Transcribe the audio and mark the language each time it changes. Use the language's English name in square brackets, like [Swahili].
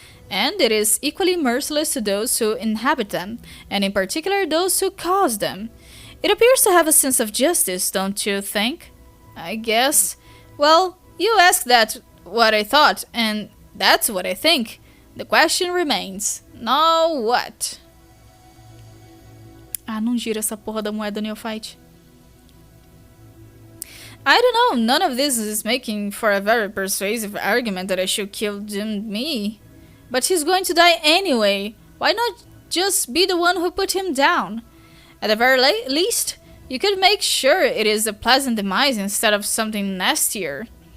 [English] And it is equally merciless to those who inhabit them, and in particular those who cause them. It appears to have a sense of justice, don't you think? I guess. Well, you asked that what I thought, and that's what I think. The question remains. Now what? [Portuguese] Ah, não gira essa porra da moeda Neophyte. [English] I don't know, none of this is making for a very persuasive argument that I should kill doomed me. But he's going to die anyway. Why not just be the one who put him down? At the very least, you could make sure it is a pleasant demise instead of something nastier.